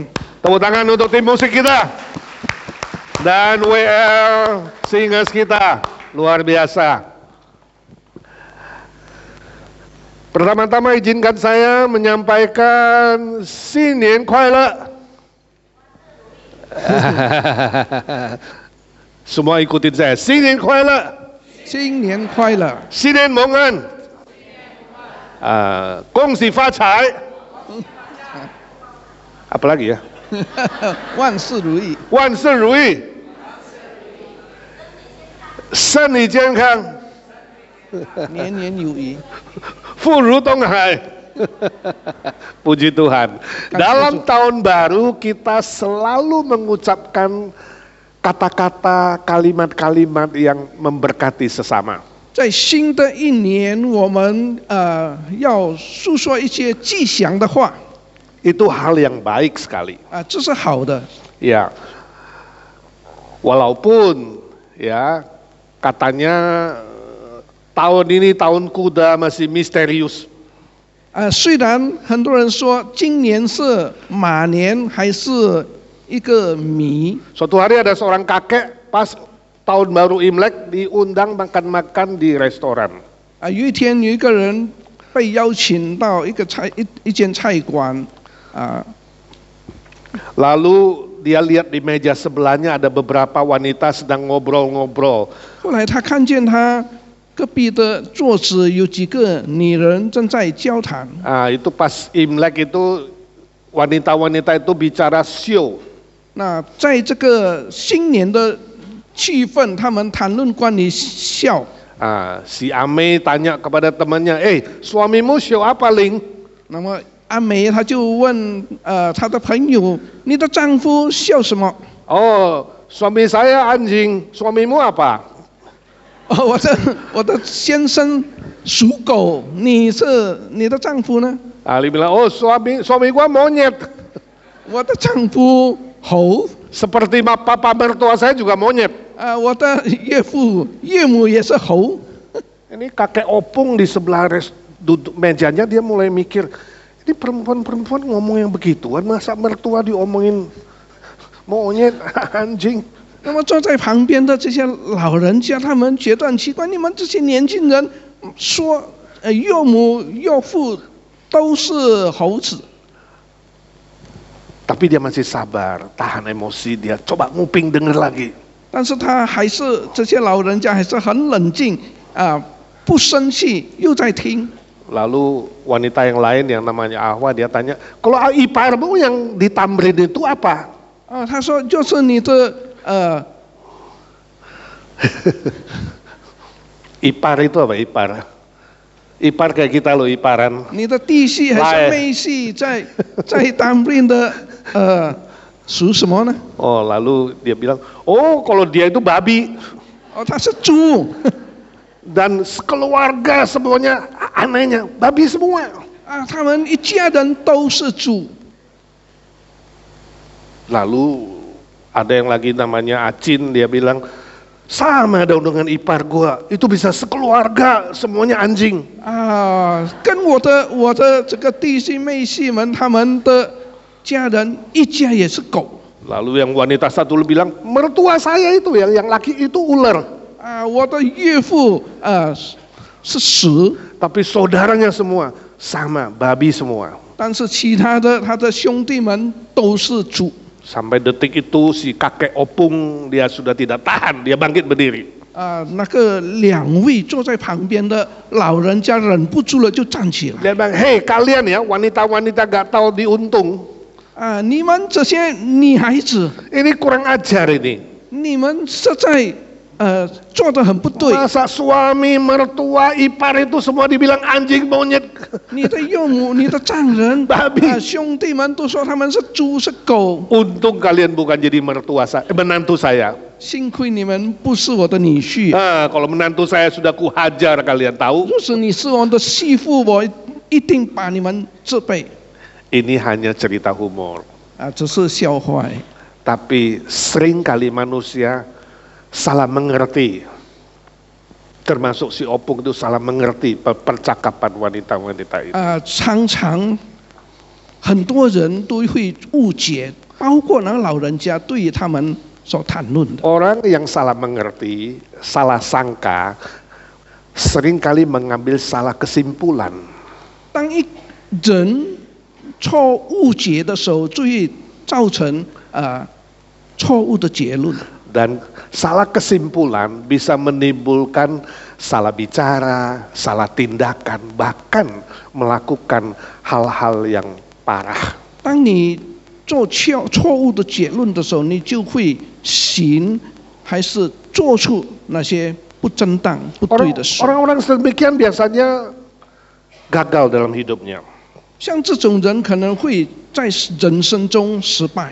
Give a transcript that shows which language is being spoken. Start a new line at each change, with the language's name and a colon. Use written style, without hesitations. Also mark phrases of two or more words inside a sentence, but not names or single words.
Indonesian: Tepuk tangan untuk tim musik kita dan WL Singers kita, luar biasa. Pertama-tama izinkan saya menyampaikan
Chinese: 新年快.
Indonesian: Semua ikutin saya.
Chinese: 新年快. 新年快乐， Xinian Mong An. 恭喜发财.
Indonesian: Apa lagi ya?
Chinese: 万事如意，万事如意，身体健康，年年有余。富如东海。
Indonesian: Puji Tuhan. Dalam tahun baru kita selalu mengucapkan kata-kata, kalimat-kalimat yang memberkati sesama.
Chinese: 在新的一年，我们要诉说一些吉祥的话
Indonesian: Itu hal yang baik sekali.
Chinese: 这是好的。
Indonesian: Ya, walaupun ya katanya tahun ini tahun kuda masih misterius.
Chinese: 虽然很多人说今年是马年还是一个谜，
Indonesian: Suatu hari ada seorang kakek pas tahun baru Imlek diundang makan-makan di restoran.
Chinese: 有一天有一个人被邀请到一间菜馆
Indonesian: Lalu dia lihat di meja sebelahnya ada beberapa wanita sedang ngobrol-ngobrol.
Chinese: 后来他看见他隔壁的桌子有几个女人正在交谈。
Indonesian: Itu pas Imlek itu wanita-wanita itu bicara show.
Chinese: 那在这个新年的气氛，他们谈论关于笑。
Indonesian: Si Ame tanya kepada temannya, suamimu show apa, Ling?
Chinese: 那么阿梅她就问她的朋友，你的丈夫笑什么？
Indonesian: Oh, suami saya anjing, suamimu apa?
Chinese: 我的先生属狗，你的丈夫呢？
Indonesian: Dia bilang, oh suami gua monyet.
Chinese: 我的丈夫猴。
Indonesian: Seperti papa mertua saya juga monyet.
Chinese: 我的岳父岳母也是猴。
Indonesian: Ini kakek opung di sebelah duduk mejanya, dia mulai mikir, ini perempuan-perempuan ngomong yang begituan, masa mertua diomongin monyet, anjing.
Chinese: 那么坐在旁边的这些老人家，他们觉得很奇怪，你们这些年轻人说岳母岳父都是猴子。
Indonesian: Tapi dia masih sabar, tahan emosi, dia coba nguping denger lagi.
Chinese: 但是他还是这些老人家还是很冷静不生气，又在听。
Indonesian: Lalu wanita yang lain yang namanya Ahwa dia tanya, kalau iparmu yang di Tamrin itu apa?
Chinese: 他说就是你的
Indonesian: Ipar itu apa ipar? Ipar kayak kita loh, iparan.
Chinese: 你的弟媳还是妹媳在Tamrin的属什么呢？
Indonesian: Oh, lalu dia bilang, oh kalau dia itu babi.
Chinese: 他是猪。
Indonesian: Dan sekeluarga semuanya anehnya babi semua.
Chinese: 他们一家人都是猪。
Indonesian: Lalu ada yang lagi namanya Acin, dia bilang sama dong dengan ipar gua, itu bisa sekeluarga semuanya anjing.
Chinese: 跟我的这个弟媳妹媳们，他们的家人一家也是狗。
Indonesian: Lalu yang wanita satu bilang, mertua saya itu yang laki itu ular.
Chinese: 我的岳父是蛇，
Indonesian: Tapi saudaranya semua sama, babi semua.
Chinese: 但是其他的他的兄弟们都是猪。
Indonesian: Sampai detik itu si kakek opung dia sudah tidak tahan, dia bangkit berdiri.
Chinese: 那个两位坐在旁边的老人家忍不住了，就站起来。
Indonesian: Dia bilang, hei kalian ya wanita-wanita gak tahu diuntung.
Chinese: 你们这些女孩子，
Indonesian: Ini kurang ajar ini.
Chinese: 你们实在做得很不对。
Indonesian: Masa suami, mertua, ipar itu semua dibilang anjing monyet.
Chinese: 你的岳母、你的丈人、兄弟们都说他们是猪是狗。
Indonesian: Untung kalian bukan jadi menantu saya.
Chinese: 幸亏你们不是我的女婿。
Indonesian: Kalau menantu saya sudah kuhajar kalian tahu.
Chinese: 若是你是我的媳妇，我一定把你们责备。
Indonesian: Ini hanya cerita humor.
Chinese: 只是笑话。
Indonesian: Tapi sering kali manusia salah mengerti Termasuk si Opung itu salah mengerti percakapan wanita-wanita itu.
Chinese: 常常很多人都会误解，包括那个老人家对于他们所谈论的。
Indonesian: Orang yang salah mengerti, salah sangka, seringkali mengambil salah kesimpulan.
Chinese: 当一人错误解的时候，就会造成错误的结论。
Indonesian: Dan salah kesimpulan bisa menimbulkan salah bicara, salah tindakan, bahkan melakukan hal-hal yang parah.
Chinese: 当你做错误的结论的时候，你就会行还是做出那些不正当、不对的事。
Indonesian: Orang-orang sedemikian biasanya gagal dalam hidupnya.
Chinese: 像这种人可能会在人生中失败。